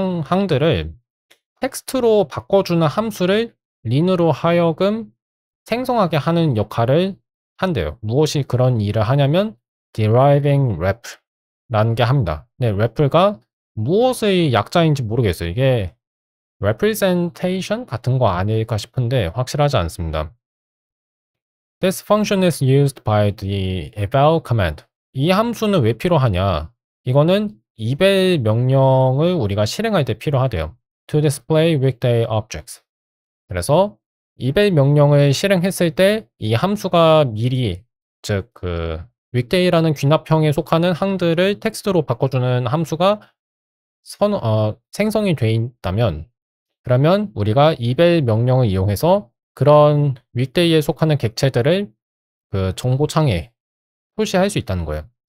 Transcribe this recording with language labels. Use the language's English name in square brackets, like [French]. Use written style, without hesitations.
[Korean] 항들을 텍스트로 바꿔주는 함수를 린으로 하여금 생성하게 하는 역할을 한대요. 무엇이 그런 일을 하냐면 deriving rep라는 게 합니다. 네, rep가 무엇의 약자인지 모르겠어요. 이게 representation 같은 거 아닐까 싶은데 확실하지 않습니다. [English] This function is used by the eval command. [Korean] 이 함수는 왜 필요하냐? 이거는 eval 명령을 우리가 실행할 때 필요하대요. [English] To display weekday objects. [Korean] 그래서 eval 명령을 실행했을 때 이 함수가 미리 즉 그 weekday라는 귀납형에 속하는 항들을 텍스트로 바꿔주는 함수가 생성이 돼 있다면 그러면 우리가 eval 명령을 이용해서 그런 weekday에 속하는 객체들을 그 정보창에 표시할 수 있다는 거예요.